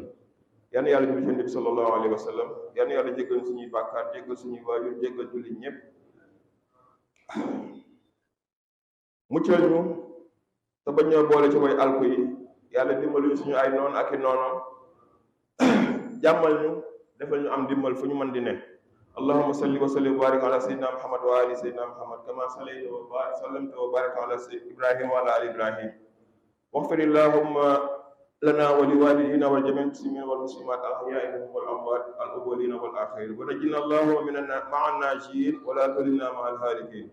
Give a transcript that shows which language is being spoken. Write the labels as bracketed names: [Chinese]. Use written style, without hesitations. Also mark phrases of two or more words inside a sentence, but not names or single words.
[Wolof] yal na yàlla ñu ci Nabi [Arabic] صلى الله عليه وسلم [Wolof] yal na yàlla jéggal suñuy bàkkaar jéggal suñuy waajur jéggal jullit ñépp muccal ñu te bañ ñoo boole ci way alku yi. yàlla dimbali ñu suñu ay noon ak i noono jàmmal ñu defal ñu am dimbal fu ñu mën di ne. [Arabic] اللهم صل وسلم وبارك على سيدنا محمد وآل سيدنا محمد كما صليت وسلمت وبارك على سيدنا إبراهيم وعلى آل إبراهيم. واغفر اللهم لنا ولوالدينا ولجميع المسلمين والمسلمات الأحياء منهم والأموات الأولين والآخرين. ونجنا اللهم مع الناجين ولا تولنا مع الهالكين.